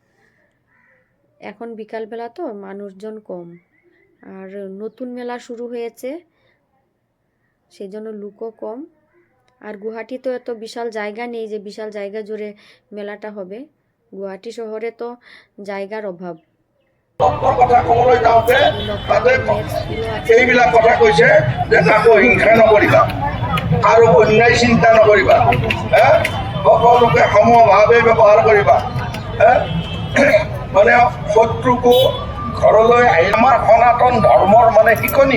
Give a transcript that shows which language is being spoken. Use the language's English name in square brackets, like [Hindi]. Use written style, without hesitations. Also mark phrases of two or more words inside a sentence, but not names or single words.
[Bangla] এখন বিকালবেলা তো মানুষজন কম, আর নতুন মেলা শুরু হয়েছে, সেই জন্য লোকও কম। আর গুয়াহাটি তো এত বিশাল জায়গা নেই যে বিশাল জায়গা জুড়ে মেলাটা হবে। গুয়াহাটি শহরে তো জায়গার অভাব। [Assamese] কথা কবলৈ যাওঁতে তাতে এইবিলাক কথা কৈছে যে কাকো হিংসা নকৰিবা আৰু অন্যায় চিন্তা নকৰিবা, সকলোকে সমভাৱে ব্যৱহাৰ কৰিবা। মানে শত্ৰুকো ঘৰলৈ আহি আমাৰ সনাতন ধৰ্মৰ মানে শিকনি।